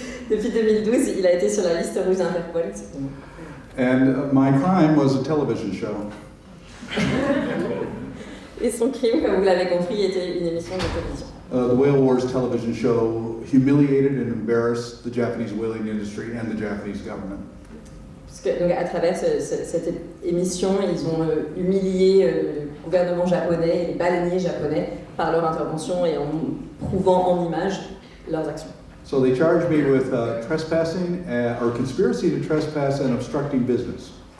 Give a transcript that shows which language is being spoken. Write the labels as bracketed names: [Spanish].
[French] Depuis 2012, il a été sur la liste rouge d'Interpol. [English] And my crime was a television show. [French] Et son crime, comme vous l'avez compris, était une émission de télévision. [English] the Whale Wars television show humiliated and embarrassed the Japanese whaling industry and the Japanese government. [French] Donc à travers cette émission, ils ont humilié le gouvernement japonais et les baleiniers japonais par leur intervention et en prouvant en images leurs actions. [English] So they charged me with trespassing or conspiracy to trespass and obstructing business.